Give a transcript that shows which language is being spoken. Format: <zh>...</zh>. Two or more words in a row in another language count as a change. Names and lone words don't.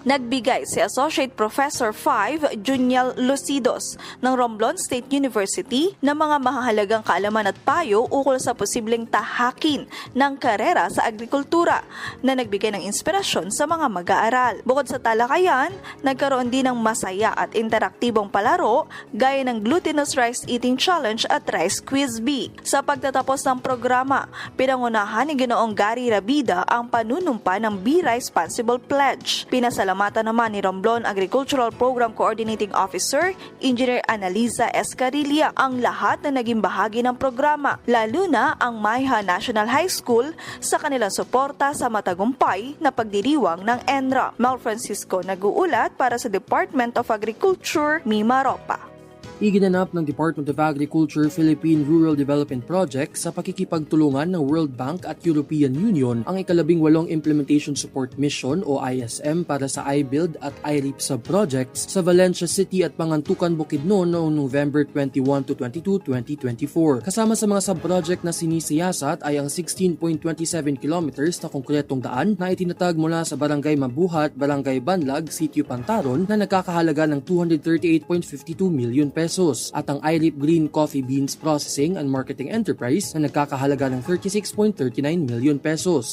<tl>Nagbigay si Associate Professor 5 Juniel Lucidos ng Romblon State University ng mga mahahalagang kaalaman at payo ukol sa posibleng tahakin ng karera sa agrikultura na nagbigay ng inspirasyon sa mga mag-aaral. Bukod sa talakayan, nagkaroon din ng masaya at interaktibong palaro gaya ng Glutinous Rice Eating Challenge at Rice Quiz. Bisbee. Sa pagtatapos ng programa, pinangunahan ni Ginoong Gary Rabida ang panunumpa ng Be Responsible Pledge. Pinasalamatan naman ni Romblon Agricultural Program Coordinating Officer, Engineer Analiza Escarilla, ang lahat na naging bahagi ng programa, lalo na ang Mayha National High School sa kanilang suporta sa matagumpay na pagdiriwang ng ENRA. Mel Francisco nag-uulat para sa Department of Agriculture, Mima Ropa. Iginanap ng Department of Agriculture Philippine Rural Development Project sa pakikipagtulungan ng World Bank at European Union ang ika-18 Implementation Support Mission o ISM para sa iBuild at iReap sub-projects sa Valencia City at Pangantukan, Bukidnon noong</tl> <en>November 21 to 22, 2024.</en> <tl>Kasama sa mga sub-project na sinisiyasat ay ang 16.27 kilometers na konkretong daan na itinatag mula sa Barangay Mabuhat, Barangay Banlag, Sitio Pantaron na nagkakahalaga ng 238.52</tl> <en>million pesos</en> <tl>at ang iReap Green Coffee Beans Processing and Marketing Enterprise na nagkakahalaga ng 36.39</tl> <en>million pesos.</en>